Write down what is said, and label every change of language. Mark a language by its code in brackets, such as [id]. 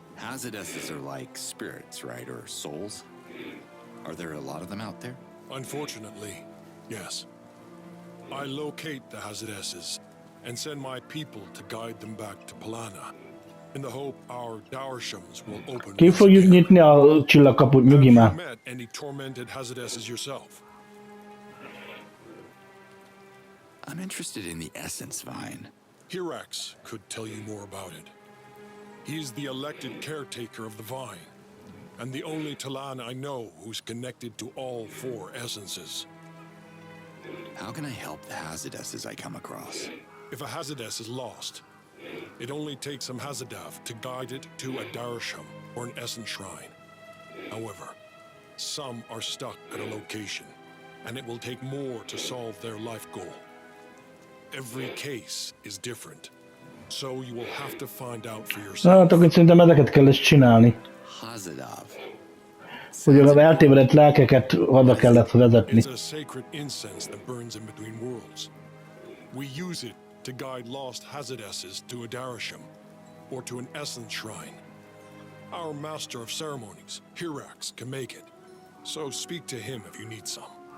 [en] Haziduses are like spirits, right? Or souls? Are there a lot of them out there? Unfortunately, yes. I locate the Haziduses and send my people to guide them back to Palana, in the hope our Darshams will open. [hu] Ki fogjuk nyitni a csillagkaput, nyugi már. [en] you met any tormented Haziduses yourself? I'm interested in the essence vine. Hirax could tell you more about it. He's the elected caretaker of the vine, and the only Talan I know who's connected to all four essences. How can I help the Hazardesses I come across? If a Hazardess is lost, it only takes some Hazadav to guide it to a Darsham or an Essence Shrine. However, some are stuck at a location, and it will take more to solve their life goal. Every case is different, so you will have to find out for yourself. [hu] Hát akkor szerintem ezeket kell ezt csinálni. Hazadav. Hogy a eltévedett lelkeket oda kellett vezetni. [en] It's a sacred incense that burns in between worlds. We use it to guide lost Hazardesses to a Darasham or to an Essence Shrine. Our Master of Ceremonies, Hirax, can make it. So speak to him if you need some.